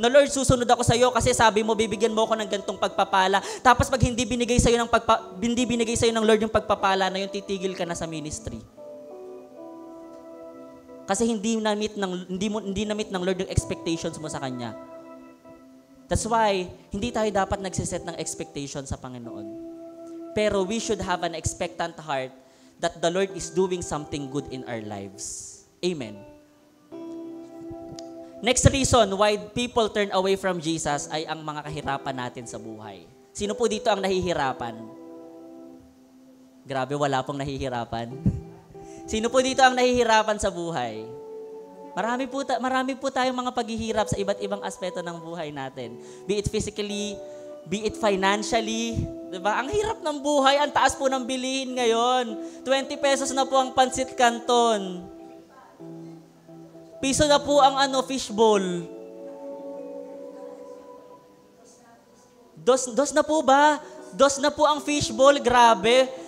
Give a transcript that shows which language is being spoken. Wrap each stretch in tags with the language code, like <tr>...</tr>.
<tl>No, Lord, susunod ako sa iyo kasi sabi mo, bibigyan mo ako ng gantong pagpapala. Tapos pag hindi binigay sa iyo ng Lord yung pagpapala na yun, titigil ka na sa ministry. Kasi hindi na-meet ng Lord yung expectations mo sa Kanya.</tl> <en>That's why,</en> <tl>hindi tayo dapat nagsiset ng expectation sa Panginoon.</tl> <en>Pero we should have an expectant heart that the Lord is doing something good in our lives. Amen. Next reason why people turn away from Jesus</en> <tl>ay ang mga kahirapan natin sa buhay. Sino po dito ang nahihirapan? Grabe, wala pong nahihirapan. Sino po dito ang nahihirapan sa buhay? Marami po tayong mga paghihirap sa iba't ibang aspeto ng buhay natin.</tl> <en>Be it physically, be it financially.</en> <tl>Diba? Ang hirap ng buhay, ang taas po ng bilihin ngayon. 20 pesos na po ang pansit canton. Piso na po ang fishball. Dos na po ba? Dos na po ang fishball, grabe.</tl>